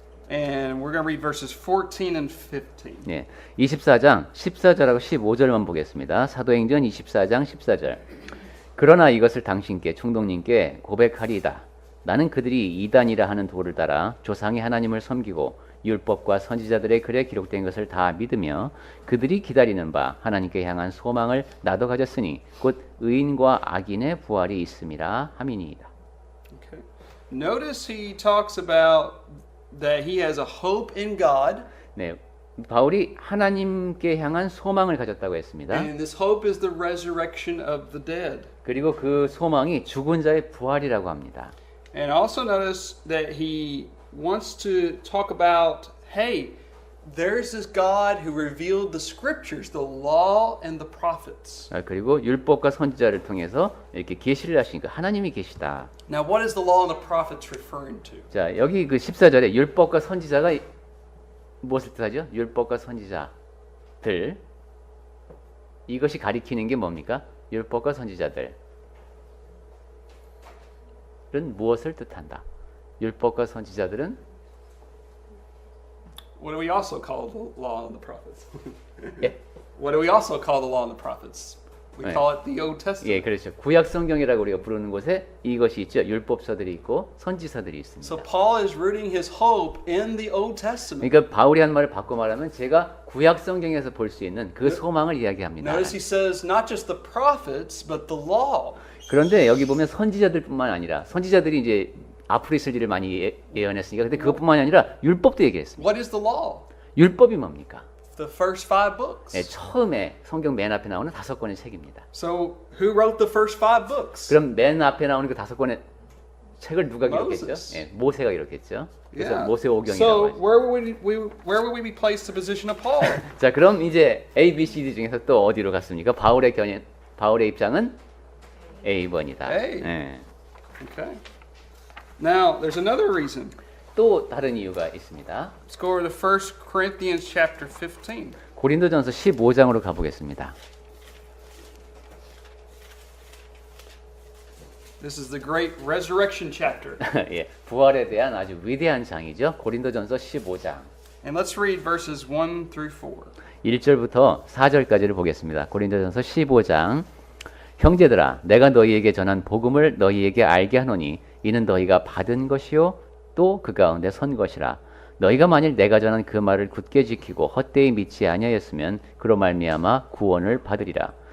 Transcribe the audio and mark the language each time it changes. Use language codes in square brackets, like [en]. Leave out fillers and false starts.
[en] And we're going to read verses 14 and 15. [ko] 네, 24장 14절하고 15절만 보겠습니다. 사도행전 24장 14절. 그러나 이것을 당신께 총독님께 고백하리이다. 나는 그들이 이단이라 하는 도를 따라 조상이 하나님을 섬기고 율법과 선지자들의 글에 기록된 것을 다 믿으며 그들이 기다리는 바 하나님께 향한 소망을 나도 가졌으니 곧 의인과 악인의 부활이 있음이라 함이니이다. [en] Okay. Notice he talks about that he has a hope in God. [ko] 네, 바울이 하나님께 향한 소망을 가졌다고 했습니다. [en] And this hope is the resurrection of the dead. [ko] 그리고 그 소망이 죽은 자의 부활이라고 합니다. [en] And also notice that he wants to talk about, hey, there's this God who revealed the scriptures, the law and the prophets. [ko] 그리고 율법과 선지자를 통해서 이렇게 계시를 하시니까 하나님이 계시다. [en] Now, what is the law and the prophets referring to? [ko] 자, 여기 그 14절에 율법과 선지자가 무엇을 뜻하죠? 율법과 선지자들. 이것이 가리키는 게 뭡니까? 율법과 선지자들은 무엇을 뜻한다? 율법과 선지자들은 [en] What do we also call the law and the prophets? [ko] 예, [en] What do we also call the law and the prophets? We [ko] 네. [en] call it the Old Testament. [ko] 예, 그렇죠. 구약 성경이라고 우리가 부르는 곳에 이것이 있죠. 율법서들이 있고 선지서들이 있습니다. [en] So Paul is rooting his hope in the Old Testament. [ko] 그러니까 바울이 한 말을 바꿔 말하면 제가 구약 성경에서 볼 수 있는 그 소망을 이야기합니다. [en] Notice he says not just the prophets, but the law. [ko] 그런데 여기 보면 선지자들뿐만 아니라 선지자들이 이제 앞으로 있을 일을 많이 예언했으니까 근데 그것뿐만이 아니라 율법도 얘기했습니다. [en] What is the law? [ko] 율법이 뭡니까? [en] The first 5 books. [ko] 네, 처음에 성경 맨 앞에 나오는 5권의 책입니다. [en] So who wrote the first 5 books? [ko] 그럼 맨 앞에 나오는 그 5권의 책을 누가 기록했죠? [en] Moses. [ko] 예, 모세가 기록했죠. 그래서 [en] Yeah. [ko] 모세오경이라고 [en] So [ko] 하죠. [en] where would we place the position of Paul? [ko] 자, 그럼 이제 A, B, C, D 중에서 또 어디로 갔습니까? 바울의 입장은 A번이다. A. 예. [en] Okay. Now there's another reason. [ko] 또 다른 이유가 있습니다. [en] Let's go over to 1 Corinthians chapter 15. [ko] 고린도전서 15장으로 가보겠습니다. [en] This is the great resurrection chapter. [ko] 예, 부활에 대한 아주 위대한 장이죠. 고린도전서 15장. And let's read verses 1 through 4. 1절부터 4절까지를 보겠습니다. 고린도전서 15장. 형제들아, 내가 너희에게 전한 복음을 너희에게 알게 하노니 이는 너희가 받은 것이요 또 그 가운데 선 것이라. 너희가 만일 내가 전한 그 말을 굳게 지키고 헛되이 믿지 아니하였으면 그로 말미암아 구원을 받으리라.